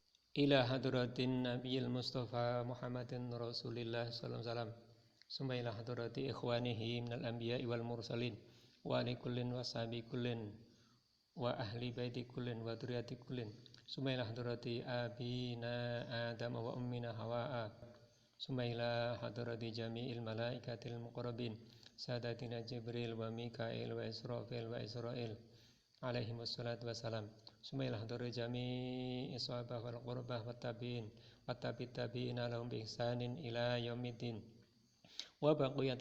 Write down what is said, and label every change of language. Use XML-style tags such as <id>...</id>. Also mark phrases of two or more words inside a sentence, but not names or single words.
<ar>إلى حضرة النبي المصطفى محمد رسول الله صلى الله عليه وسلم ثم إلى حضرة إخوانه من الأنبياء والمرسلين وآل كل وصحب كل وأهل بيت كل وذرية كل ثم إلى حضرة أبينا آدم وأمنا حواء ثم إلى حضرة جميع الملائكة المقربين سادتنا جبريل وميكائيل وإسرافيل وعزرائيل عليه الصلاة والسلام ثم إلى حضرة جميع الصحابة والقربة والتابعين والتابعين لهم بإحسان إلى يوم الدين وبقية</ar>